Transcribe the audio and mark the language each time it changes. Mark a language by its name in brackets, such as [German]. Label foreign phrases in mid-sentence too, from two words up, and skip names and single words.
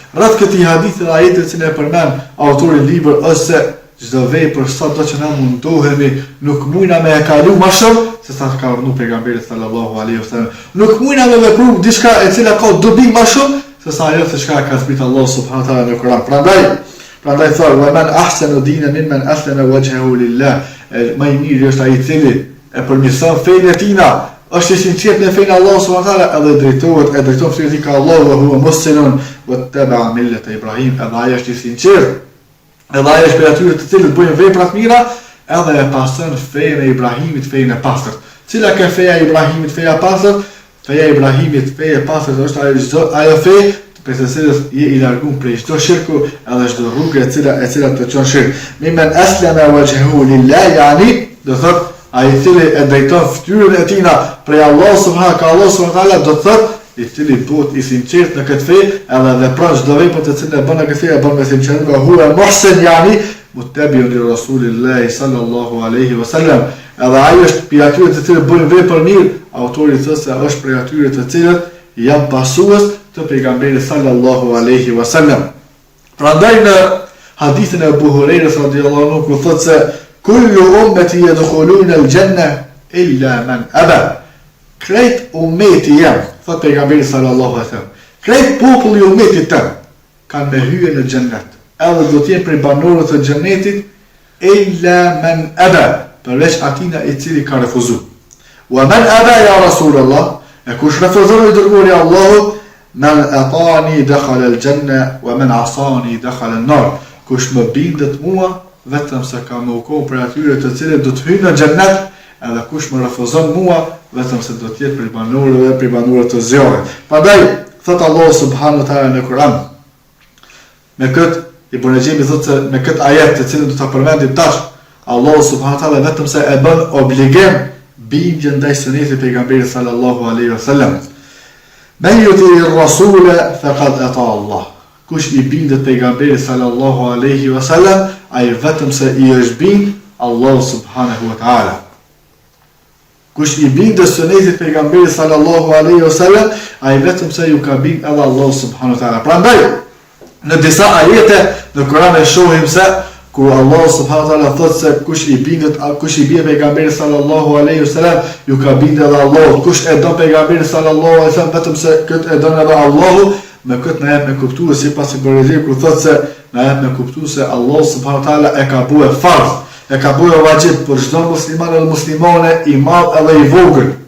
[Albanian] Rreth këtij hadithi dhe ajetit që ne përmend autori i librit është se çdo vepër sado që na mundohemi, nuk mundna me e kalu më shumë se sa ka urdhëruar pejgamberi [Arabic] صلى الله عليه وسلم. [Albanian] Nuk mundna me vepru diçka e cila ka dobi më shumë se sa ajo se çka ka zbritur Allah [Arabic] سبحانه وتعالى [Albanian] në Kur'an. Prandaj thotë: [Arabic] "ومن أحسن دينا ممن أسلم وجهه لله." [Albanian] Më i miri është ai i cili e përmirëson fenë e tina, është i sinqert në fenë Allah [Arabic] سبحانه وتعالى, [Albanian] edhe drejton fytyrën e tij ka Allah [Arabic] وهو مسلم واتبع ملة إبراهيم, [Albanian] edhe ai është i sinqert. Edhe ai është për atyre të cilët bëjnë vepra të mira, edhe e pastron fenë e Ibrahimit, fenë e pastërt. Cila ka feja e Ibrahimit, feja e pastërt? Feja e Ibrahimit, feja e pastërt është ajo fe për të cilës je i larguar prej çdo shirku, edhe çdo rrugë e cila të çon shirk. [Arabic] ممن أسلم وجهه لله, [Albanian] yani do thotë ai i cili e drejton fytyrën e tij prej Allah [Arabic] سبحانه وتعالى, [Albanian] do thotë i cili bëhet i sinqert në këtë fe, edhe vepron çdo vepër të cilën e bën në këtë fe, e bën me sinqeritet, [Arabic] وهو محسن يعني متبع لرسول الله صلى الله عليه وسلم. [Albanian] Edhe ai është prej atyre të cilët bëjnë vepër mirë, autori thotë se është prej atyre të cilët janë pasues të pejgamberit [Arabic] صلى الله عليه وسلم. [Albanian] Prandaj në hadithin e Abu Hurairës [Arabic] رضي الله عنه [Albanian] ku thotë se [Arabic] كل أمتي يدخلون الجنة إلا من أبى. [Albanian] Krejt ummeti jam, thot pejgamberi [Arabic] صلى الله عليه وسلم, [Albanian] krejt populli i ummetit tëm kanë me hyrje në xhennet. Edhe do të jenë prej banorëve të xhennetit [Arabic] إلا من أبى, [Albanian] përveç atina i cili ka refuzuar. [Arabic] ومن أبى يا رسول الله, [Albanian] e kush refuzon i dërguari i Allahut, [Arabic] من أطاعني دخل الجنة ومن عصاني دخل النار. [Albanian] Kush më bindet mua, vetëm se ka më kohë për atyre të cilët do të hyjnë në xhennet, edhe kush më refuzon mua, vetëm se do të jetë për banorëve të zjarrit. Prandaj thot Allah [Arabic] سبحانه وتعالى [Albanian] në Kur'an, me këtë Ibn Ajemi thotë se me këtë ajet të cilën do ta përmendim tash, Allah [Arabic] سبحانه وتعالى [Albanian] vetëm se e bën obligim bindjen ndaj sunetit të pejgamberit [Arabic] صلى الله عليه وسلم. من يطع الرسول فقد أطاع الله. [Albanian] Kush i bindet pejgamberit [Arabic] صلى الله عليه وسلم, [Albanian] ai vetëm se i është bind Allah [Arabic] سبحانه وتعالى. [Albanian] Kush i bindet sunetit pejgamberit [Arabic] صلى الله عليه وسلم, [Albanian] ai vetëm se ju ka bind edhe Allah [Arabic] سبحانه وتعالى. [Albanian] Prandaj në disa ajete në Kur'an e shohim se ku Allah [Arabic] سبحانه وتعالى [Albanian] thotë se kush i bie pejgamberit [Arabic] صلى الله عليه وسلم, [Albanian] ju ka bind edhe Allah. Kush e don pejgamberin [Arabic] صلى الله عليه وسلم, [Albanian] vetëm se këtë e don edhe Allahu. Me këtë na jep me kuptues sipas Ibn ku thotë se na jep me kuptues se Allah [Arabic] سبحانه وتعالى [Albanian] e ka bue farz, e ka bue vajib për çdo musliman dhe muslimane, i madh edhe i vogël.